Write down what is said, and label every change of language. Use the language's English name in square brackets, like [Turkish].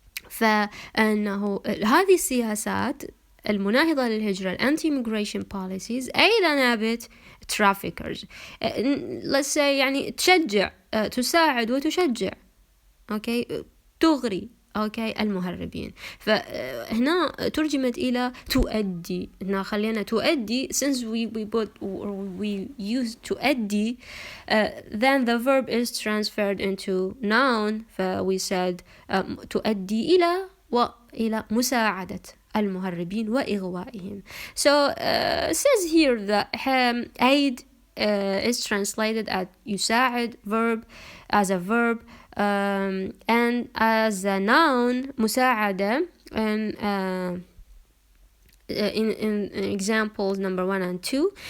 [Arabic] فأنه هذه السياسات المناهضة للهجرة, [English] anti-immigration policies, aid and abet traffickers. Let's say [Arabic] يعني تشجع تساعد وتشجع اوكي تغري اوكي المهربين. فهنا ترجمت الى تؤدي. هنا خلينا تؤدي [English] since we use [Arabic] تؤدي [English] then the verb is transferred into noun. we said [Arabic] تؤدي إلى مساعدة المهربين وإغوائهم. [English] So says here that aid is translated as يساعد verb as a verb and as a noun مساعدة and in examples number 1 and 2.